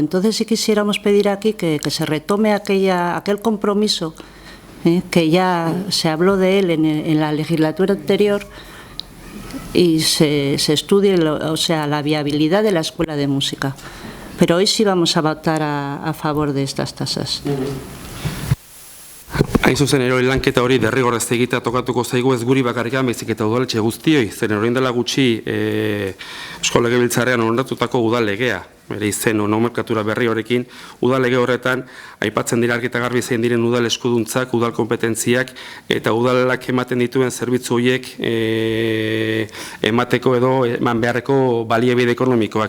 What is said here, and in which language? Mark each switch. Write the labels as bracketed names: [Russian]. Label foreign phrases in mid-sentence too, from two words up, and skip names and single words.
[Spanish] Entonces sí quisiéramos pedir aquí que se retome aquel compromiso que ya se habló de él en la legislatura anterior, y se estudie la viabilidad de la Escuela de Música. Pero hoy sí vamos a votar a favor de estas tasas. [Basque] Hain zuzen erori lanketa hori derrigorrez egitea tokatuko zaigu, ez guri bakarrikan, baizik eta udaletxe guztioi, zen orain dela gutxi Eusko Legebiltzarrean onartutako udal legea. bere izen nomenklatura berri horrekin, udal lege horretan aipatzen dira argi eta garbi zein diren udal eskuduntzak, udal kompetentziak eta udalak ematen dituen zerbitzu horiek emateko edo eman beharreko baliabide ekonomikoak.